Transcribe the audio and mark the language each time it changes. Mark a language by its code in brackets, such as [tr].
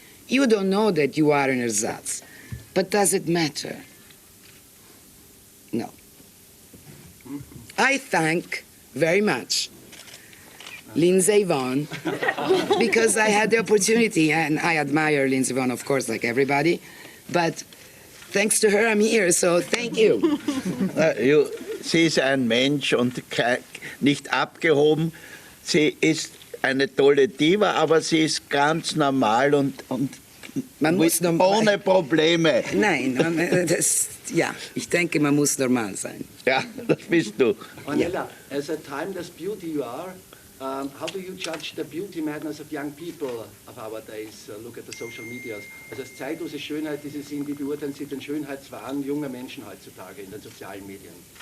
[en] You don't know that you are an ersatz. But does it matter? No. I thank very much Lindsay Vonn because I had the opportunity, and I admire Lindsay Vonn, of course, like everybody, but thanks to her I'm here, so thank you. [de] Sie ist ein Mensch und nicht abgehoben. Sie ist eine tolle Diva, aber sie ist ganz normal und ohne Probleme. Nein, ja, ich denke, man muss normal sein. Ja, das bist du. [en] Ornella, as a timeless beauty you are, how do you judge the beauty madness of young people of our days? Look at the social medias. [de] Also als zeitlose Schönheit, die Sie sehen, wie beurteilen Sie den Schönheitswahn junger Menschen heutzutage in den sozialen Medien?